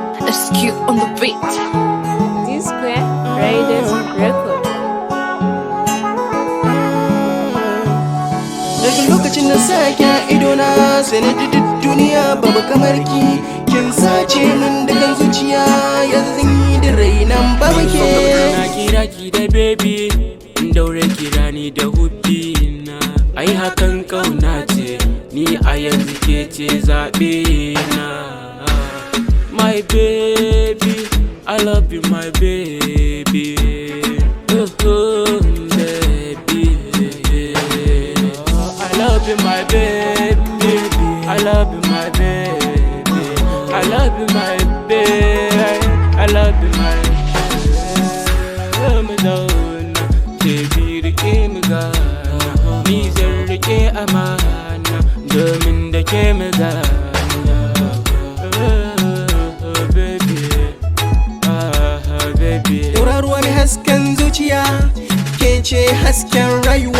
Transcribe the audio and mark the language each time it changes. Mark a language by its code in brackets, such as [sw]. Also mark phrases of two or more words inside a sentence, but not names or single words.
[en] SQ on the beat. D-Square Riders Record. [ha] Daga lokacin da sake idona sai na ji duk duniya babu kamar ki. Kin sace min dukan zuciya yanzu yi da rainan babu ke. Na kira ki da baby, daure kira ni da hubbi na. Ai hakan kauna ce, ni a yanzu ke ce zaɓe na. [en] My baby, I love you my baby. Baby, I love you my baby. I love you my baby. I love you my baby. I love you my Madonna. Baby, [ha] rike mu gana. Ni zan rike amana domin da ke mu gana. Tauraruwa mai hasken zuciya ke ce hasken rayuwa.